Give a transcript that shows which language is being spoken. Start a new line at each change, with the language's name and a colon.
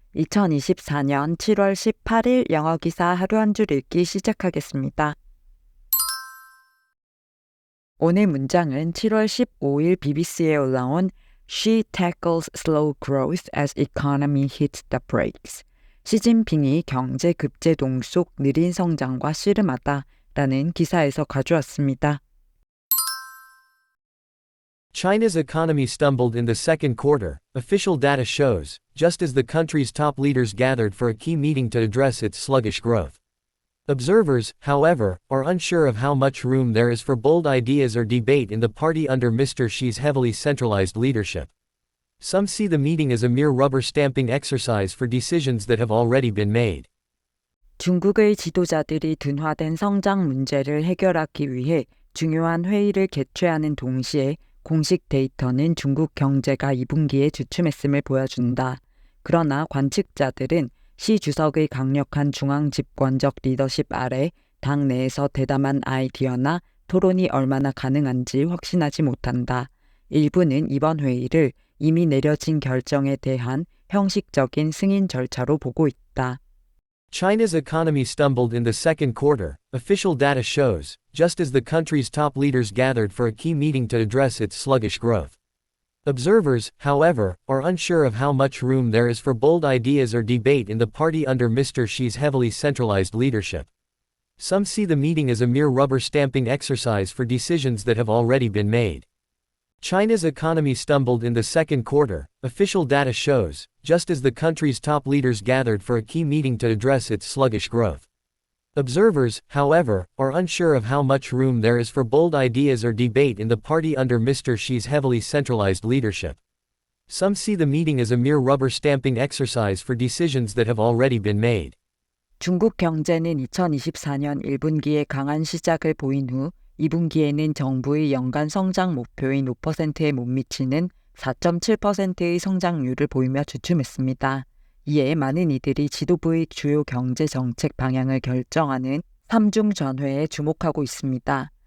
Korean: 2024년 7월 18일 영어 기사 하루 한 줄 읽기 시작하겠습니다. 오늘 문장은 7월 15일 BBC에 올라온
English: She tackles slow growth as economy hits the brakes.
Korean: 시진핑이 경제 급제동 속 느린 성장과 씨름하다라는 기사에서 가져왔습니다.
English: China's economy stumbled in the second quarter, official data shows, just as the country's top leaders gathered for a key meeting to address its sluggish growth. Observers, however, are unsure of how much room there is for bold ideas or debate in the party under Mr. Xi's heavily centralized leadership. Some see the meeting as a mere rubber-stamping exercise for decisions that have already been made.
Korean: 중국의 지도자들이 둔화된 성장 문제를 해결하기 위해 중요한 회의를 개최하는 동시에 공식 데이터는 중국 경제가 2분기에 주춤했음을 보여준다. 그러나 관측자들은 시 주석의 강력한 중앙 집권적 리더십 아래 당 내에서 대담한 아이디어나 토론이 얼마나 가능한지 확신하지 못한다. 일부는 이번 회의를 이미 내려진 결정에 대한 형식적인 승인 절차로 보고 있다.
English: China's economy stumbled in the second quarter, official data shows, just as the country's top leaders gathered for a key meeting to address its sluggish growth. Observers, however, are unsure of how much room there is for bold ideas or debate in the party under Mr. Xi's heavily centralized leadership. Some see the meeting as a mere rubber-stamping exercise for decisions that have already been made. China's economy stumbled in the second quarter, official data shows, just as the country's top leaders gathered for a key meeting to address its sluggish growth. Observers, however, are unsure of how much room there is for bold ideas or debate in the party under Mr. Xi's heavily centralized leadership. Some see the meeting as a mere rubber-stamping exercise for decisions that have already been made.
Korean: 중국 경제는 2024년 1분기에 강한 시작을 보인 후 2분기에는 정부의 연간 성장 목표인 5%에 못 미치는 4.7%의 성장률을 보이며 주춤했습니다. 이에 많은 이들이 지도부의 주요 경제 정책 방향을 결정하는 3중 전회에 주목하고 있습니다.